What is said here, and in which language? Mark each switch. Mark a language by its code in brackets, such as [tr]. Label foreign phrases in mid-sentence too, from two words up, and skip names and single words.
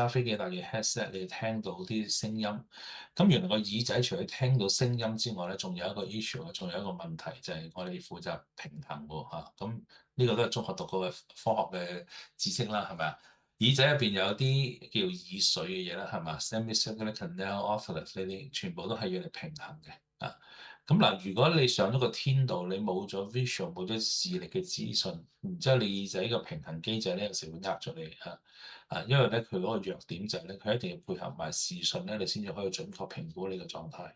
[yue] 揸飛機帶住 headset，你聽到啲聲音。咁原來個耳仔除咗聽到聲音之外咧，仲有一個 issue，仲有一個問題就係我哋負責平衡喎嚇。咁呢個都係中學讀過嘅科學嘅知識啦，係咪啊？耳仔入邊有啲叫耳髓嘅嘢啦，係嘛 ？ [en] semicircular canal oculus [yue] 呢啲全部都係要嚟平衡嘅啊。咁嗱，如果你上咗個天度，你冇咗 visual，冇咗視力嘅資訊，然之後你耳仔個平衡機制咧，有時會呃咗你啊啊，因為咧佢嗰個弱點就係咧，佢一定要配合埋視訊咧，你先至可以準確評估你個狀態。